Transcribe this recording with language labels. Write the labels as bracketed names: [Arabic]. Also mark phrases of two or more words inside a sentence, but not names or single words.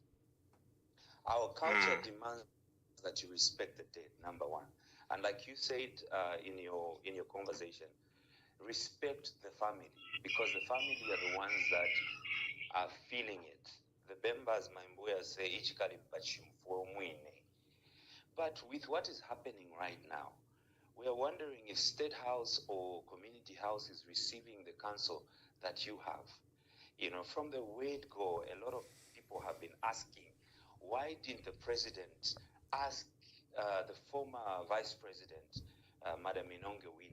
[English] Our culture demands that you respect the dead, number one. And like you said in your conversation, respect the family, because the family are the ones that are feeling it. The Bembas, my Mbuya say, [Bemba] "Ichikali bachimfo mwine." [English] But with what is happening right now, we are wondering if State House or Community House is receiving the counsel that you have. You know, from the word go, a lot of people have been asking, why didn't the president ask the former vice president, Madam Inonge Wina?